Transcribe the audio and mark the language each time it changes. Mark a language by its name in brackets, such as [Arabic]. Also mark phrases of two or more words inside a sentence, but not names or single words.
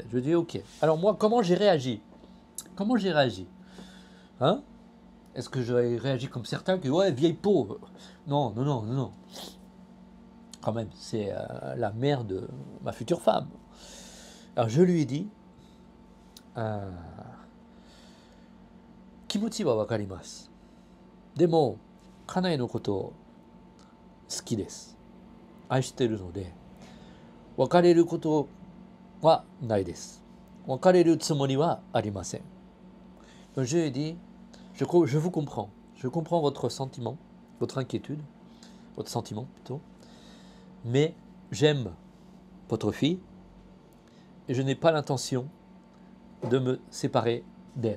[French] Je dis, ok. Alors moi, comment j'ai réagi? Comment j'ai réagi? Hein? Est-ce que j'aurais réagi comme certains que, ouais, vieille peau? Non, non, non, non, non. Quand même, c'est la mère de ma future femme. Alors je lui ai dit, [Japanese] 気持ちはわかります。でも、家内のことを好きです。愛しているので、別れることはないです。別れるつもりはありません。 [French] Donc je lui ai dit, je vous comprends. Je comprends votre sentiment, votre inquiétude, votre sentiment plutôt. Mais j'aime votre fille et je n'ai pas l'intention de me séparer d'elle.